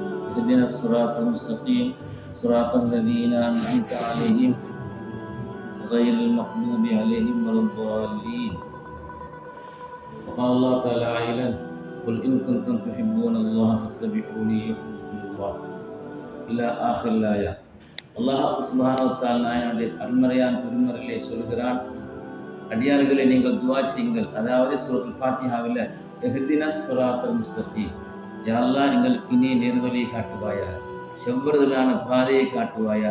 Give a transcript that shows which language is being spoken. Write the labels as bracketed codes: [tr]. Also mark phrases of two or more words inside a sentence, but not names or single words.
[ar] اهدنا الصراط المستقيم صراط الذين أنعمت عليهم غير المغضوب عليهم ولا الضالين. وقال الله تعالى عائلا قل إن كنتم تحبون الله فاتبعوني يحببكم الله إلى آخر الآية. الله سبحانه وتعالى [ta] நாயனுடைய அருள்மறையான திருமறையிலே சொல்கிறான், அடியார்களை நீங்கள் துஆ செய்யுங்கள். அதாவது சூரத்துல் ஃபாத்திஹாவில் [ar] اهدنا الصراط المستقيم, يا الله [ta] எங்களுக்கு நீ நேர்வழியை காட்டுவாயாக, செவ்வறுதலான பாதையை காட்டுவாயாக.